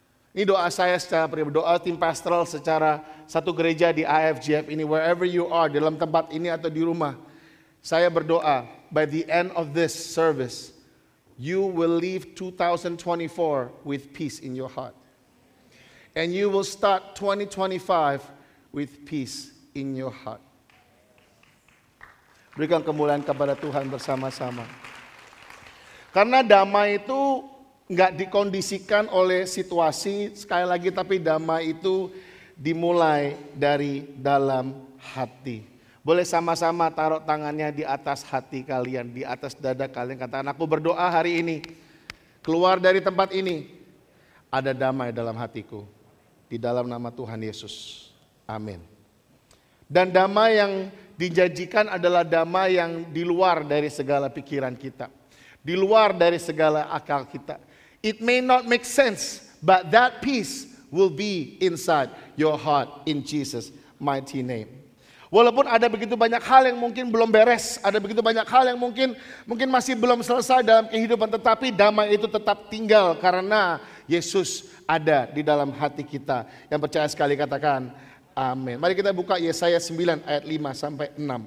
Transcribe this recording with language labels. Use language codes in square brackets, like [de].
[id] Ini doa saya secara pribadi, doa tim pastoral secara satu gereja di IFGF ini, [en] wherever you are, [id] dalam tempat ini atau di rumah. Saya berdoa, [en] by the end of this service, you will leave 2024 with peace in your heart. And you will start 2025 with peace in your heart. [id] Berikan kemuliaan kepada Tuhan bersama-sama. Karena damai itu nggak dikondisikan oleh situasi, sekali lagi, tapi damai itu dimulai dari dalam hati. Boleh sama-sama taruh tangannya di atas hati kalian, di atas dada kalian. Katakan, aku berdoa hari ini, keluar dari tempat ini, ada damai dalam hatiku. Di dalam nama Tuhan Yesus. Amin. Dan damai yang dijanjikan adalah damai yang di luar dari segala pikiran kita. Di luar dari segala akal kita. [en] It may not make sense, but that peace will be inside your heart in Jesus' mighty name. [id] Walaupun ada begitu banyak hal yang mungkin belum beres, ada begitu banyak hal yang mungkin masih belum selesai dalam kehidupan, tetapi damai itu tetap tinggal karena Yesus ada di dalam hati kita. Yang percaya sekali katakan amin. Mari kita buka Yesaya 9 ayat 5 sampai 6.